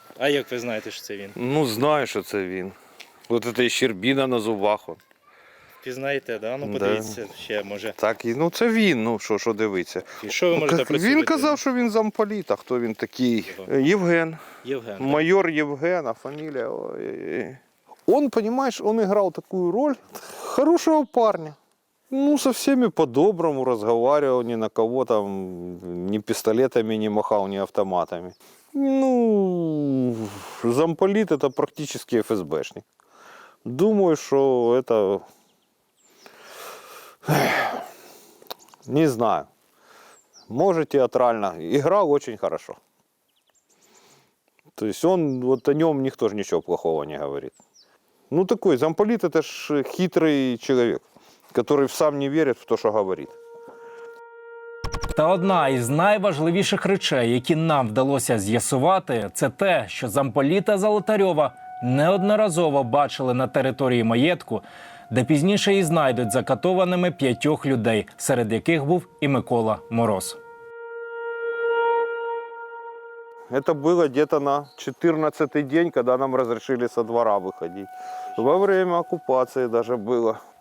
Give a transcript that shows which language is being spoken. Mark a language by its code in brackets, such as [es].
[uk] А як ви знаєте, що це він? Ну, знаю, що це він. От це щербіна на зубах. Пізнаєте, да? Ну, Да. подивіться ще, може. Так, ну це він, ну що дивиться. І що ви можете про цю Він людину? казав, що він замполіт, а хто він такий? Євген. Євген. [ru] Майор Євген, а фамилия... Ой. Он, понимаешь, он играл такую роль хорошего парня. Ну, со всеми по-доброму разговаривал, ни на кого там ни пистолетами не махал, ни автоматами. Ну, замполит это практически ФСБшник. Думаю, что это... Не знаю. Может, театрально. Играл очень хорошо. То есть он, вот о нем никто же ничего плохого не говорит. Ну, такой замполит это ж хитрый человек, который сам не верит в то, что говорит. [uk] Та одна із найважливіших речей, які нам вдалося з'ясувати, це те, що замполіта Золотарьова неодноразово бачили на території маєтку, де пізніше і знайдуть закатованими 5 людей, серед яких був і Микола Мороз. [ru] Это было где-то на 14-й день, когда нам разрешили со двора выходить. Во время оккупации даже было.